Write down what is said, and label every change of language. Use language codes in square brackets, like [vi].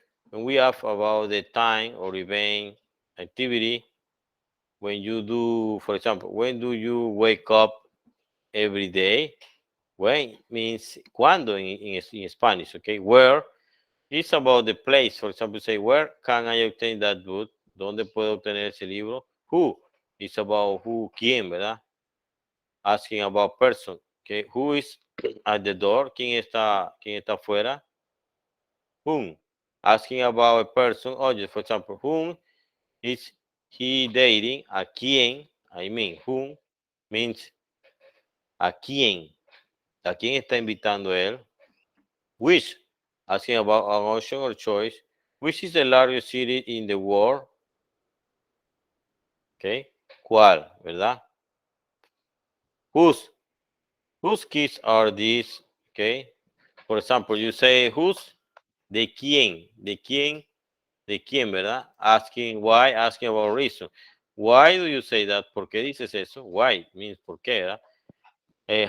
[en] When we ask about the time or event, activity, when you do, for example, when do you wake up every day? When means [es] cuando [en] in Spanish, okay? Where is about the place. For example, say, where can I obtain that book? [es] ¿Dónde puedo obtener ese libro? [en] Who is about who, [es] quién, ¿verdad? [en] asking about person. Okay, who is at the door? [es] Quién está afuera? [en] Whom? Asking about a person. Oh, just for example, whom is he dating? [es] A quién? [en] I mean, whom means [es] a quién. ¿A quién está invitando él? [en] Which? Asking about an option or choice. Which is the largest city in the world? [es] Okay. ¿Cuál? ¿Verdad? [en] Whose? Whose kids are these? Okay. For example, you say whose? [es] ¿De quién? ¿De quién? ¿De quién, verdad? [en] Asking why, asking about reason. Why do you say that? [es] ¿Por qué dices eso? [en] Why means [es] por qué, ¿verdad?